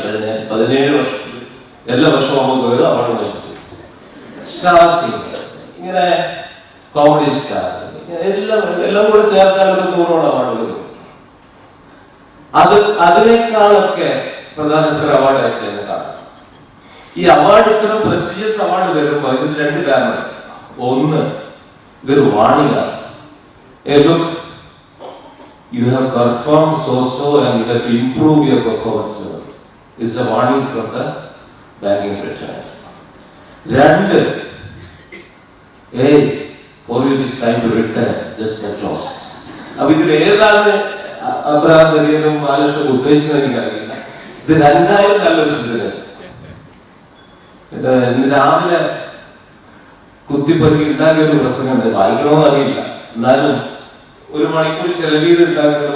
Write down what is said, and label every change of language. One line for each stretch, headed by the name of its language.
Malayalam: കഴിഞ്ഞ 17 വർഷത്തിൽ എല്ലാ വർഷവും നമുക്ക് ഒരു അവാർഡ് വാങ്ങിച്ചിട്ടുണ്ട്. സ്റ്റാർ സിംഗർ, ഇങ്ങനെ കോമഡി സ്റ്റാർ, എല്ലാം കൂടെ ചേർത്താൽ ഒരു 100 അവാർഡ് വരും. അതിനേക്കാളൊക്കെ പ്രധാനപ്പെട്ട അവാർഡായിട്ട് തന്നെ കാണാം. ഈ അവാർഡ് ഇത്തരം പ്രസ്റ്റീജിയസ് അവാർഡ് വരുമ്പോൾ ഇതിന് 2 കാരണം. ഒന്ന്, ഇതൊരു വാണിംഗാണ്.
English: Look, you have performed so and you have to improve your performance level. It's a warning from the banking fraternity. 2, hey, for you it is time to retire, just get lost.
Malayalam: അപ്പൊ ഇതിൽ ഏതാണ് Abraham കരിയറും ആലോചന ഉദ്ദേശിക്കുന്നത് എനിക്കറിയില്ല. ഇത് 2 നല്ലൊരു സൂചന. ഇന്ന് രാവിലെ കുത്തിപ്പറുക്കി ഉണ്ടാക്കിയ ഒരു പ്രസംഗം വായിക്കണമെന്ന് അറിയില്ല, എന്നാലും 1 മണിക്കൂർ ചെലവ് ചെയ്ത് ഉണ്ടാക്കുന്നത്.